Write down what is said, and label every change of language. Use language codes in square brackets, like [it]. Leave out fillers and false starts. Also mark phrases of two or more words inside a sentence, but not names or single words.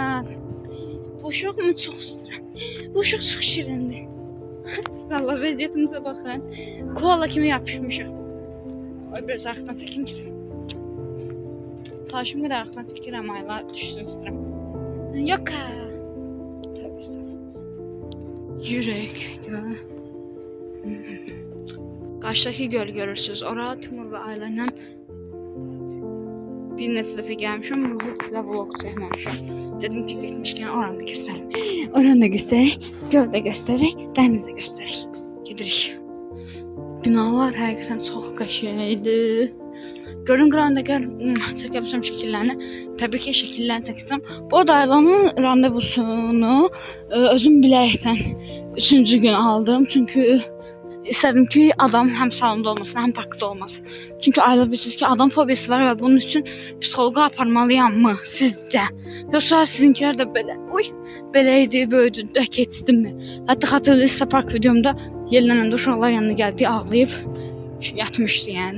[az] Bu uşaq mı çox istəyirəm. Bu uşaq çox şirindir. Siz Allah vəziyyətimizə baxın. Koala kimi yapışmışıq. Oy, biraz arxdan çəkim misin? Çalışım qədər arxdan çəkirəm, Ayla düşsün istəyirəm. [tr] Yok ha. Tövbe estağfurullah. Yürek. Karşıdaki göl görürsünüz. [az] Orada Timur ve Ayla ilə bir neçə dəfə gəlmişəm. Heç size vlog çəkməmişəm. Dedim ki, getmişkən oranı da göstərim. Oranı da göstərək, göl də göstərək, dəniz də göstərək. Gedirik. Binalar həqiqətən çox qəşəngdir. Gölün qırağında gəl çəkəbilsəm şəkillərini. Təbii ki, şəkillərini çəkəcəm. Bu arada Aylanın randevusunu özüm bilərəkdən 3-cü gün aldım. [tr] Çünki İstedim ki adam hem salonda olmasın hem parkta olmasın. Çünkü Ayla bilirsiniz ki adam fobiyası var ve bunun için psikologa aparmalıyam mı sizce? Yoksa sizinkiler de böyle beleydi, böyüdü de keçdi mi? Hatta hatırlayırsa park videomda yerlenen uşaqlar yanına geldi ağlayıp yatmıştı yani.